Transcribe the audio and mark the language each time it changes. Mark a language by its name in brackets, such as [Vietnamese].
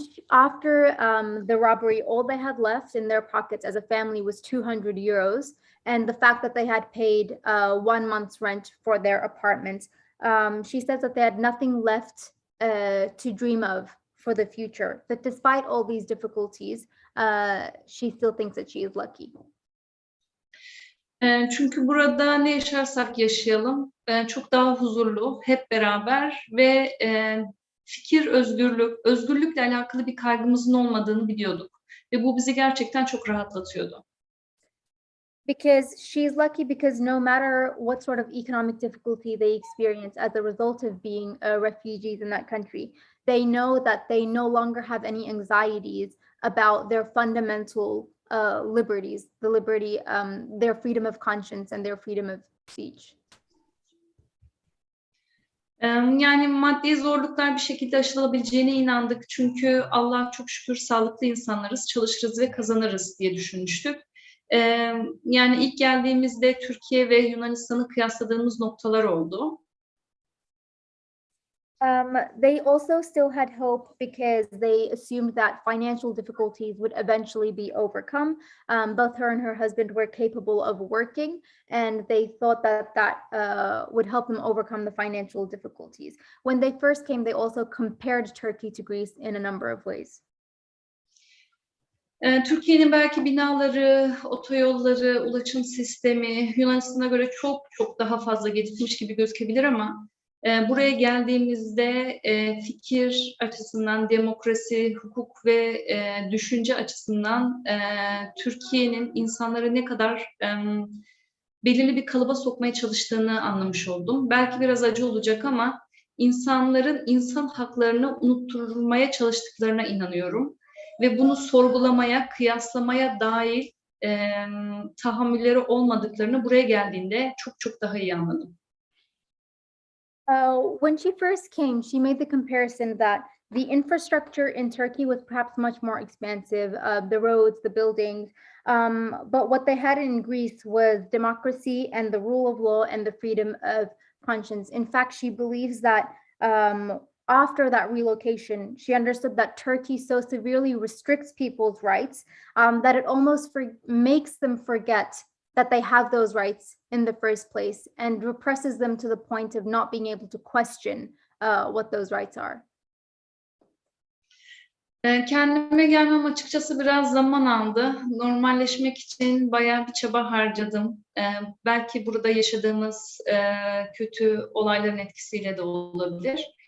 [English] After the robbery, all they had left in their pockets as a family was 200 euros, and the fact that they had paid 1 month's rent for their apartment. She says that they had nothing left to dream of for the future. But despite all these difficulties, she still thinks that she is lucky. [Turkish] Çünkü burada ne yaşarsak yaşayalım çok daha huzurlu, hep beraber ve fikir özgürlükle alakalı bir kaygımızın olmadığını biliyorduk. Ve bu bizi gerçekten çok rahatlatıyordu. [English] Because she's lucky because no matter what sort of economic difficulty they experience as a result of being refugees in that country, they know that they no longer have any anxieties about their fundamental liberties, the liberty, their freedom of conscience and their freedom of speech. [Turkish] Yani maddi zorluklar bir şekilde aşılabileceğine inandık. Çünkü Allah çok şükür sağlıklı insanlarız, çalışırız ve kazanırız diye düşünmüştük. Yani ilk geldiğimizde Türkiye ve Yunanistan'ı kıyasladığımız noktalar oldu. [English] They also still had hope because they assumed that financial difficulties would eventually be overcome. Both her and her husband were capable of working, and they thought that would help them overcome the financial difficulties. When they first came, they also compared Turkey to Greece in a number of ways. [Turkish] Türkiye'nin belki binaları, otoyolları, ulaşım sistemi Yunanistan'a göre çok daha fazla gelişmiş gibi gözükebilir ama buraya geldiğimizde fikir açısından, demokrasi, hukuk ve düşünce açısından Türkiye'nin insanları ne kadar belirli bir kalıba sokmaya çalıştığını anlamış oldum. Belki biraz acı olacak ama insanların insan haklarını unutturmaya çalıştıklarına inanıyorum. Ve bunu sorgulamaya, kıyaslamaya dair tahammülleri olmadıklarını buraya geldiğinde çok daha iyi anladım. [English] When she first came, she made the comparison that the infrastructure in Turkey was perhaps much more expansive, the roads, the buildings, but what they had in Greece was democracy and the rule of law and the freedom of conscience. In fact, she believes that after that relocation, she understood that Turkey so severely restricts people's rights that it almost makes them forget that they have those rights in the first place and represses them to the point of not being able to question what those rights are. [Turkish] Kendime gelmem açıkçası biraz zaman aldı. Normalleşmek için bayağı bir çaba harcadım. Belki burada yaşadığımız kötü olayların etkisiyle de olabilir.